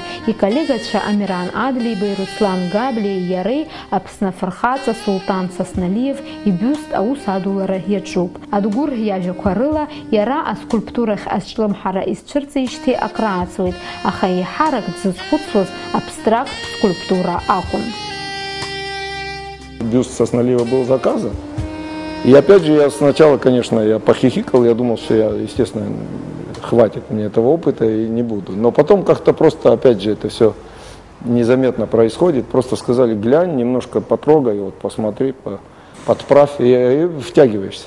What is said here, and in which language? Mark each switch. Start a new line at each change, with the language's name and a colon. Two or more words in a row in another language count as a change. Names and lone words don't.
Abkhazian: Иколлегацәа Амиран Адлеибеи, Руслан Габлиеи иареи Аԥсны афырхаҵа Султан Сасналиев ибиуст аус адулара иаҿуп. Адгәыр иажәақәа рыла иара аскульптурахь азҿлымҳара изцәырҵеижьҭеи акрааҵуеит, аха еиҳарак дзызхәыцуаз абстракт скульптура акәын.
Russian: Бюст Сасналиева был заказан. И опять же, я сначала, конечно, я похихикал, я думал, что я, естественно, хватит мне этого опыта и не буду. Но потом как-то просто, опять же, это все незаметно происходит. Просто сказали, глянь, немножко потрогай, вот посмотри, подправь, и втягиваешься.